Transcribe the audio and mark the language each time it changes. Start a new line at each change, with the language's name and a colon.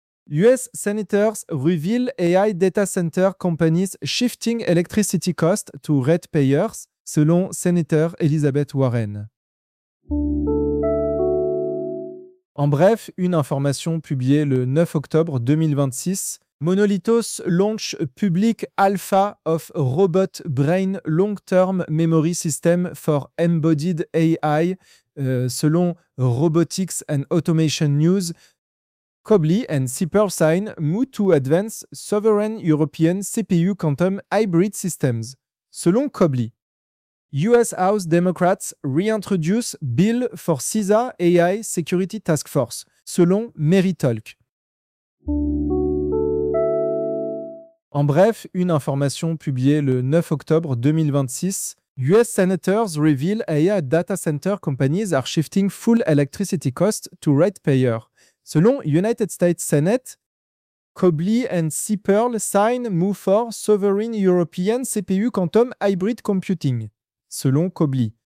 English: US Senators reveal AI data center companies shifting electricity cost to ratepayers,
French: selon
English: Senator Elizabeth Warren.
French: En bref, une information publiée le 9 octobre 2026.
English: Monolithos launch public alpha of robot brain long-term memory system for embodied AI,
French: selon
English: Robotics and Automation News. Cobly and Seapearl sign move to advance sovereign European CPU quantum hybrid systems,
French: selon
English: Cobly. US House Democrats reintroduce bill for CISA AI Security Task Force,
French: selon
English: Meritalk.
French: En bref, une information publiée le 9 octobre 2026.
English: US Senators reveal AI data center companies are shifting full electricity cost to ratepayer.
French: Selon
English: United States Senate, Cobly and Seapearl sign move for sovereign European CPU quantum hybrid computing. Selon Cobly.